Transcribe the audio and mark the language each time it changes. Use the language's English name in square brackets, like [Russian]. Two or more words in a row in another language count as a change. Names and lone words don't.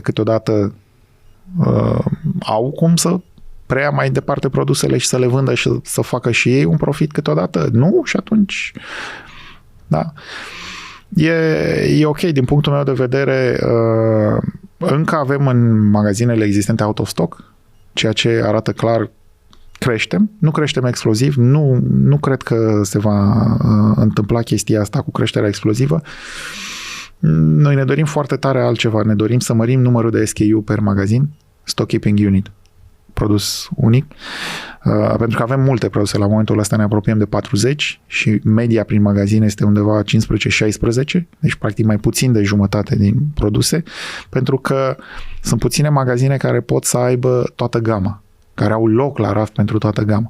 [Romanian] Câteodată au cum să preia mai departe produsele și să le vândă și să facă și ei un profit, câteodată nu, și atunci da. E ok, din punctul meu de vedere, încă avem în magazinele existente [English] out of stock, [Romanian] ceea ce arată clar creștem, nu creștem exploziv, nu cred că se va întâmpla chestia asta cu creșterea explozivă. Noi ne dorim foarte tare altceva, ne dorim să mărim numărul de SKU per magazin, [English] stock keeping unit, [Romanian] produs unic, pentru că avem multe produse, la momentul ăsta ne apropiem de 40 și media prin magazin este undeva 15-16, deci practic mai puțin de jumătate din produse, pentru că sunt puține magazine care pot să aibă toată gama, care au loc la raft pentru toată gama.